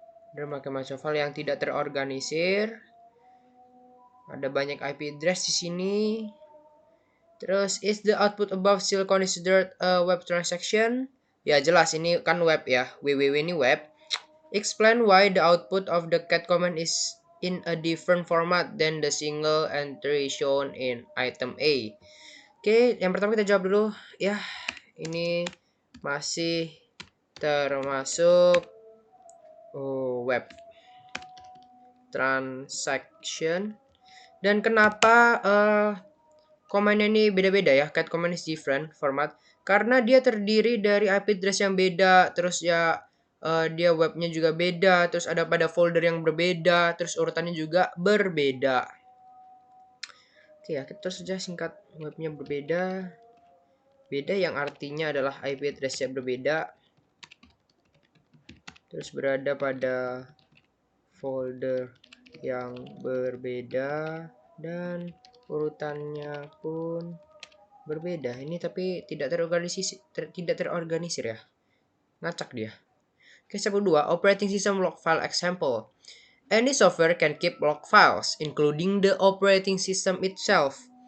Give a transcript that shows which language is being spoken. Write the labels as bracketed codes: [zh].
[id] Ada berbagai macam file yang tidak terorganisir. Ada banyak IP address di sini. Terus, [en] is the output above still considered a web transaction? [id] Ya jelas, ini kan web ya. www ini web. [en] Explain why the output of the cat command is in a different format than the single entry shown in item A. [id] Oke, yang pertama kita jawab dulu. Ya, ini masih termasuk web transaction. Dan kenapa command ini beda-beda ya, [en] cat command is different format, [id] karena dia terdiri dari IP address yang beda, terus ya dia webnya juga beda, terus ada pada folder yang berbeda, terus urutannya juga berbeda. Oke ya, kita terus saja singkat webnya berbeda. Beda yang artinya adalah IP address-nya berbeda. Terus berada pada folder yang berbeda dan urutannya pun berbeda. Ini tapi tidak terorganisir ya. Ngacak dia. Oke, step kedua, [en] operating system log file example. Any software can keep log files, including the operating system itself.